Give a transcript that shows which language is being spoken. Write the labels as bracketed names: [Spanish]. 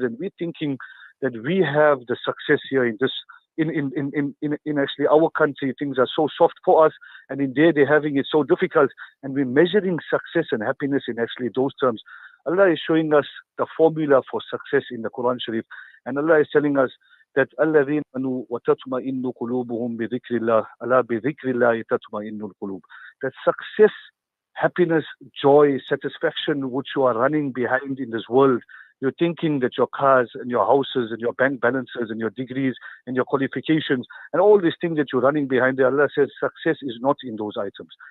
[English] And we're thinking that we have the success here in this, in actually our country. Things are so soft for us, and in there they're having it so difficult. And we're measuring success and happiness in actually those terms. Allah is showing us the formula for success in the Quran Sharif. [Arabic] And Allah is telling us that الَّذِينَ آمَنُوا وَتَطْمَئِنُّ قُلُوبُهُم بِذِكْرِ اللَّهِ أَلَا بِذِكْرِ اللَّهِ تَطْمَئِنُّ الْقُلُوبُ. [English] That success, happiness, joy, satisfaction which you are running behind in this world. You're thinking that your cars and your houses and your bank balances and your degrees and your qualifications and all these things that you're running behind, Allah says success is not in those items.